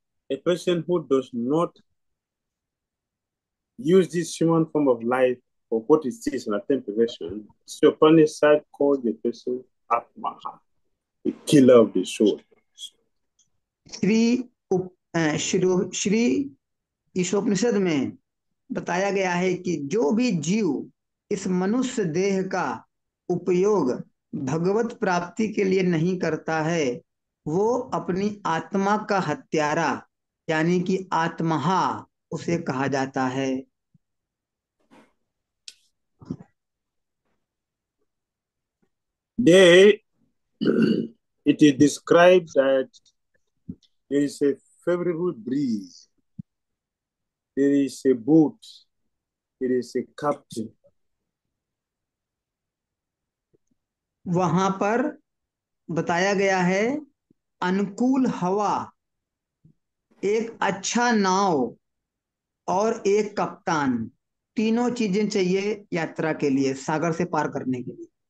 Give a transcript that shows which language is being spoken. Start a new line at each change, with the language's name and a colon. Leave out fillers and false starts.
English: A person who does not use this human form of life for what it is and attain perfection, so Upanishad called the person Atmaha, the killer of the soul.
Hindi: Shri Shri Ishopanishad में बताया गया है कि जो भी जीव इस मनुष्य देह का उपयोग भगवत प्राप्ति के लिए नहीं करता है वो अपनी आत्मा का हत्यारा यानी कि आत्महा उसे कहा जाता है।
English: They, it is described that there is a favorable breeze, there is a boat, there is a captain.
Hindi: वहां पर बताया गया है अनुकूल हवा, एक अच्छा नाव और एक कप्तान, तीनों चीजें चाहिए यात्रा के लिए, सागर से पार करने के लिए।